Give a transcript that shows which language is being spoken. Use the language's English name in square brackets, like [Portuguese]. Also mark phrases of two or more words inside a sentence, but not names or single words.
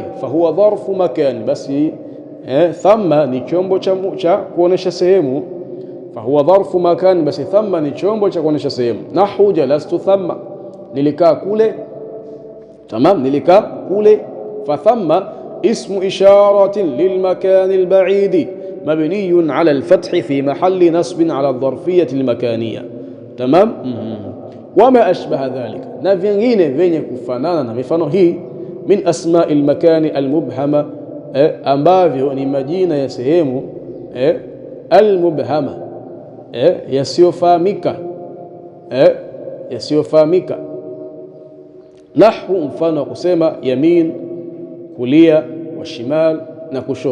[Arabic] فهو ظرف مكان, [Swahili] basi thamma ni chombo cha kuonesha sehemu. [Arabic] فهو ظرف مكان, [Swahili] basi thamma ni chombo cha kuonesha sehemu. [Arabic] نحو جلست ثم, [Swahili] nilikaa kule. [Arabic] Tamam. [Swahili] Nilikaa kule. [Arabic] Fathamma اسم إشارة للمكان البعيد مبني على الفتح في محل نصب على الظرفية المكانية. تمام. وما أشبه ذلك [Swahili] na vingine vyenye kufanana na mifano hii [Arabic] من أسماء المكان المبهمة, [Swahili] ambavyo ni majina ya sehemu al-mubhama, yasiyofahamika. Nahwu mfano kusema yamin, kulia, [Arabic] وشمال [Swahili] na kushoto.